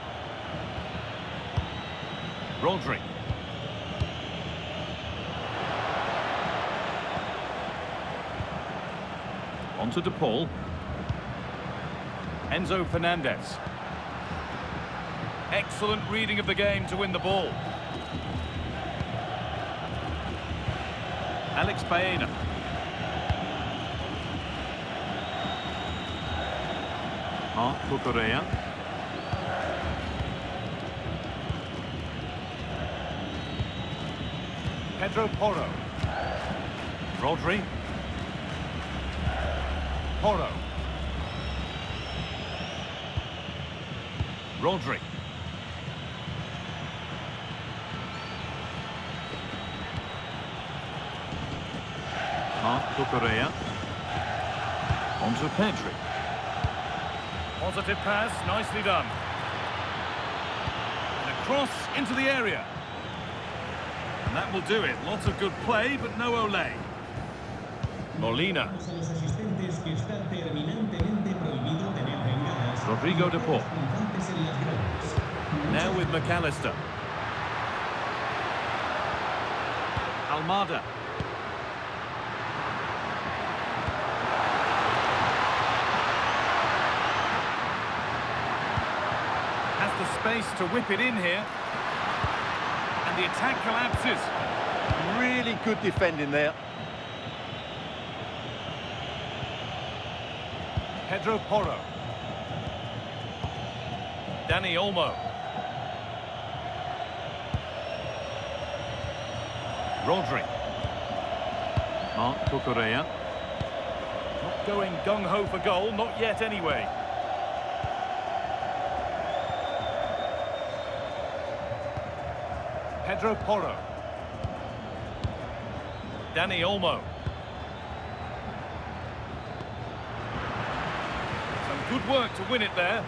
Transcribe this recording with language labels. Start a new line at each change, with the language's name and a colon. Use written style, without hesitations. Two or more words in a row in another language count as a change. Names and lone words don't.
English: Rodri. On to De Paul. Enzo Fernandez. Excellent reading of the game to win the ball. Alex Baena. Cucurella. Pedro Porro. Rodri. Porro. Rodri. Correa. On to Pedri. Positive pass, nicely done. And a cross into the area. And that will do it. Lots of good play, but no Olé. Molina.
Spanish: A los asistentes que está terminantemente prohibido tener bengalas. Rodrigo de Paul. Punzantes en las gradas.
English: Now with McAllister. Almada. Has the space to whip it in here. And the attack collapses. Really good defending there. Pedro Porro. Dani Olmo. Rodri. Correa. Not going gung-ho for goal, not yet anyway. Pedro Porro. Dani Olmo. Some good work to win it there.